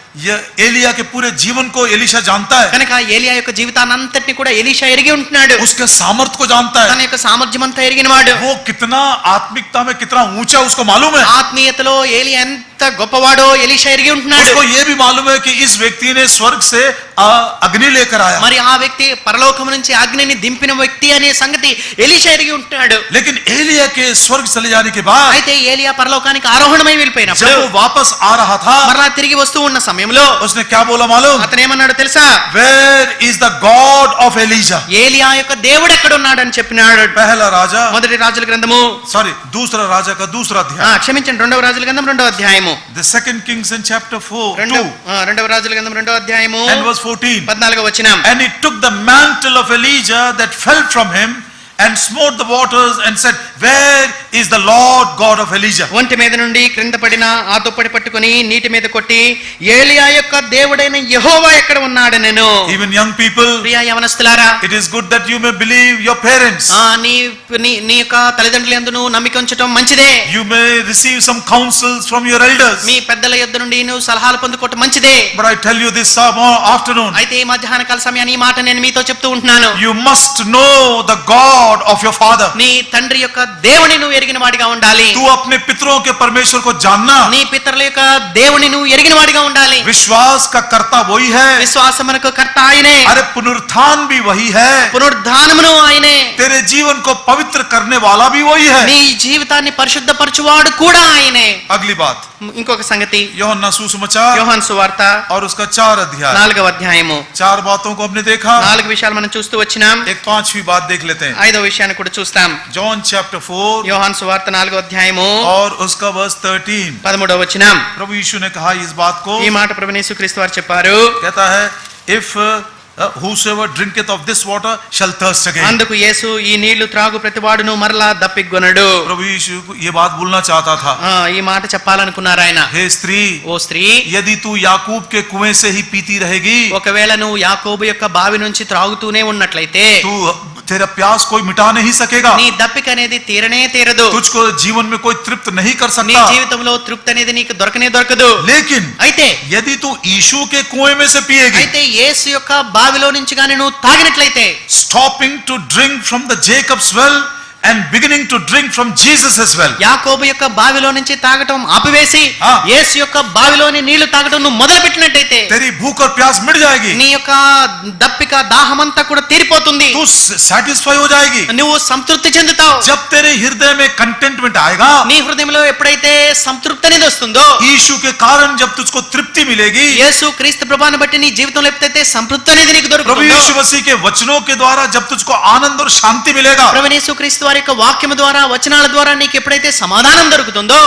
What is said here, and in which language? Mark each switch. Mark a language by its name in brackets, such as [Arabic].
[Hindi] ये एलिया के पूरे जीवन को एलीशा जानता है, [Telugu] కనుక ఏలియా యొక్క జీవితాన్నంతటిని కూడా ఎలీషా ఎరిగి ఉంటున్నాడు. [Hindi] उसके सामर्थ्य को जानता [Telugu] తన [Hindi] है, [Telugu] యొక్క సామర్థ్యం అంతా ఎరిగిన వాడు. [Hindi] वो कितना आत्मिकता में कितना ऊंचा उसको मालूम है. [Telugu] ఆత్మీయతలో ఏలియా ఎంత గొప్పవాడో ఎలీషా ఎరిగి ఉంటున్నాడు. [Hindi] उसको ये भी मालूम है कि इस व्यक्ति ने स्वर्ग से अग्नि लेकर आया, [Telugu] మరి ఆ వ్యక్తి పరలోకం నుంచి అగ్నిని దింపిన వ్యక్తి అనే సంగతి ఎలీషా ఎరిగి ఉంటున్నాడు. [Hindi] लेकिन एलिया के स्वर्ग चले जाने के बाद [Telugu] అయితే ఏలియా పరలోకానికి ఆరోహణమై వెళ్ళిపోయినప్పుడు [Hindi] जब वो वापस आ रहा था, [Telugu] మరలా తిరిగి వస్తూ ఉన్న సమయంలో [Hindi] उसने क्या बोला मालूम? [Telugu] అతను ఏమన్నాడు తెలుసా? [English] Where is the God of Elijah? [Telugu] ఏలియా యొక్క దేవుడు ఎక్కడ ఉన్నాడని చెప్పినాడు. [Hindi] पहला राजा, [Telugu] మొదటి రాజుల గ్రంథము [Hindi] सॉरी दूसरा राजा का दूसरा अध्याय, [Telugu] క్షమించండి, రెండవ రాజుల గ్రంథం రెండవ అధ్యాయము. [English] the second kings in chapter 4 [Telugu] రెండవ రాజుల గ్రంథం రెండవ అధ్యాయము [English] and verse 14. [Telugu] 14వ వచనం. [English] And he took the mantle of Elijah that fell from him and smote the waters and said, where is the Lord God of Elijah? [Telugu] ఒంటి మీద నుండి క్రింద పడిన ఆ దుప్పటి పట్టుకొని నీటి మీద కొట్టి ఏలియా యొక్క దేవుడైన యెహోవా ఎక్కడ ఉన్నాడు నేను. [English] Even young people, [Telugu] Priya యవనస్తులారా, [English] it is good that you may believe your parents. [Telugu] నీ యొక్క తల్లిదండ్రుల యందు నువ్వు నమ్మిక ఉంచడం మంచిదే. [English] You may receive some counsels from your elders. [Telugu] మీ పెద్దల యొద్ద నుండి నువ్వు సలహాలు పొందుకోవటం మంచిదే. [English] But I tell you this afternoon, [Telugu] అయితే ఈ మధ్యాహ్న కాల సమయాన్ని ఈ మాట నేను మీతో చెప్తూ ఉంటున్నాను. [English] you must know the God of your father. [Telugu] నీ తండ్రి యొక్క దేవుని నువ్వు ఎరిగిన వాడిగా ఉండాలి. [Hindi] तू अपने पितरों के परमेश्वर को जानना. [Telugu] నీ పితరుల యొక్క దేవుని నువ్వు ఎరిగిన వాడిగా ఉండాలి. [Hindi] विश्वास का कर्ता वही है. [Telugu] విశ్వాసమునకు కర్త ఆయనే. [Hindi] अरे पुनरुत्थान भी वही है. [Telugu] పునరుద్ధానమును ఆయనే. [Hindi] तेरे जीवन को पवित्र करने वाला भी वही है. [Telugu] నీ జీవితాన్ని పరిశుద్ధపరచువాడు కూడా ఆయనే. [Hindi] अगली बात, [Telugu] ఇంకొక సంగతి, [Hindi] యోహన్నా सुसमाचार [Telugu] యోహాను సువార్త [Hindi] और उसका 4 अध्याय, [Telugu] 4వ అధ్యాయము. [Hindi] 4 बातों को हमने देखा. [Telugu] 4 విషయాలు మనం చూస్తూ వచ్చినాం. [Hindi] एक 5वीं बात देख लेते हैं. [Telugu] 5వ విషయాన్ని కూడా చూస్తాం. [English] John chapter 4 [Telugu] యోహాను సువార్త 4వ అధ్యాయము [Hindi] और उसका वर्स 13. [Telugu] 13వ వచనం. [Hindi] प्रभु यीशु ने कहा इस बात को, [Telugu] ఈ మాట ప్రభువు యేసుక్రీస్తు వారు చెప్పారు. [Hindi] कहता है, [English] if whosoever drinketh of this water shall thirst again. [Telugu] అందుకు యేసు ఈ నీళ్లు త్రాగు ప్రతివాడును మరలా దప్పిగొనడు. [Hindi] प्रभु यीशु ये बात बोलना चाहता था. [Telugu] ఈ మాట చెప్పాలనుకున్నారు ఆయన. [Hindi] हे स्त्री, [Telugu] ఓ స్త్రీ, [Hindi] यदि तू याकूब के कुएं से ही पीती रहेगी, [Telugu] ఒకవేళ నువ్వు యాకోబు యొక్క బావి నుంచి త్రాగుతూనే ఉన్నట్లయితే [Hindi] तू तेरा प्यास कोई मिटा नहीं सकेगा. [Telugu] నీ దప్పిక అనేది తీరనే తీరదు. [Hindi] तुझको जीवन में कोई तृप्त नहीं कर [Telugu] నీ [Hindi] सकता. [Telugu] జీవితంలో తృప్తి అనేది నీకు దొరకనే దొరకదు. [Hindi] लेकिन [Telugu] అయితే [Hindi] यदि तू यीशु के कुएं में से पिएगी, [Telugu] అయితే యేసు యొక్క బావిలో నుంచి గాని నువ్వు తాగినట్లయితే, [English] stopping to drink from the Jacob's well and beginning to drink from Jesus' well, [Telugu] యాకోబు యొక్క బావిలో నుంచి తాగటం ఆపివేసి [Hindi] हाँ। [Telugu] యేసు యొక్క బావిలోని నీళ్లు తాగటం నువ్వు మొదలు పెట్టినట్టయితే [Hindi] तेरी भूख और प्यास मिट जाएगी. [Telugu] నీ యొక్క దప్పిక దాహమంతా కూడా తీరిపోతుంది. [Hindi] तू satisfy हो जाएगी. [Telugu] నువ్వు సంతృప్తి చెందుతావు. [Hindi] जब तेरे हृदय में कंटेंटमेंट आएगा, [Telugu] నీ హృదయంలో ఎప్పుడైతే సంతృప్తి అనేది వస్తుందో, [Hindi] यीशु के कारण जब तुझको तृप्ति मिलेगी, [Telugu] యేసు క్రీస్తు ప్రభువుని బట్టి నీ జీవితంలో ఎప్పుడైతే సంతృప్తి అనేది నీకు [Hindi] प्रभु [Telugu] దొరుకుతుందో, [Hindi] यीशु मसीह के वचनों के द्वारा जब तुझको आनंद और शांति मिलेगा, [Telugu] ప్రభువు యేసు క్రీస్తు వారి యొక్క వాక్యము ద్వారా వచనాల ద్వారా నీకు ఎప్పుడైతే సమాధానం దొరుకుతుందో,